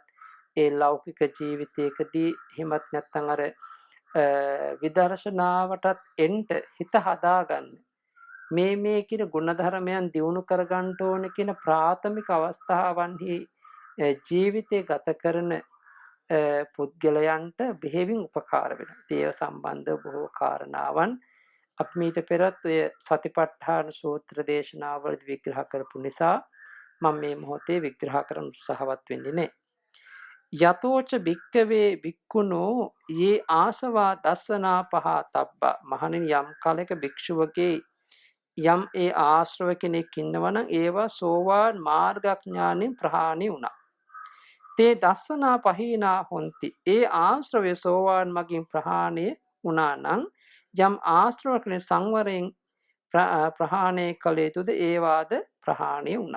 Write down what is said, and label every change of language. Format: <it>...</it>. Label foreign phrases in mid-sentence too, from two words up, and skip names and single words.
<si>ඒ ලෞකික ජීවිතයකදී හිමත් නැත්නම් අර විදර්ශනාවටත් එන්ට හිත හදාගන්න මේ කියන ගුණධර්මයන් දියුණු කරගන්න ඕන කියන ප්‍රාථමික අවස්ථාවන්හි ජීවිතය ගත කරන පුද්ගලයන්ට බෙහෙවින් උපකාර වෙනවා. ඒව සම්බන්ධ බොහෝ කාරණාවන් අපි මීට පෙරත් ඔය සතිපට්ඨාන සූත්‍ර දේශනාවලදී විග්‍රහ කරපු නිසා මම මේ මොහොතේ විග්‍රහ කරන්න උත්සාහවත් වෙන්නේ නැහැ.</si> <pi>යතෝච භික්ඛවේ භික්ඛුනෝ යේ ආසවා දස්සනා පහතබ්බා.</pi> <si>මහණෙනි යම් කාලයක භික්ෂුවගේ යම් ඒ ආශ්‍රව කෙනෙක් ඉන්නවා නම් ඒවා සෝවාන් මාර්ගඥානෙන් ප්‍රහාණය වුණා.</si> <pi>තේ දස්සනා පහීනා හොಂತಿ.</pi> <si>ඒ ආශ්‍රවය සෝවාන් මගින් ප්‍රහාණය වුණා නම් යම් ආශ්‍රව කෙනෙක් සංවරයෙන් ප්‍රහාණය කළ යුතුද ඒවාද ප්‍රහාණය වුණා.</si>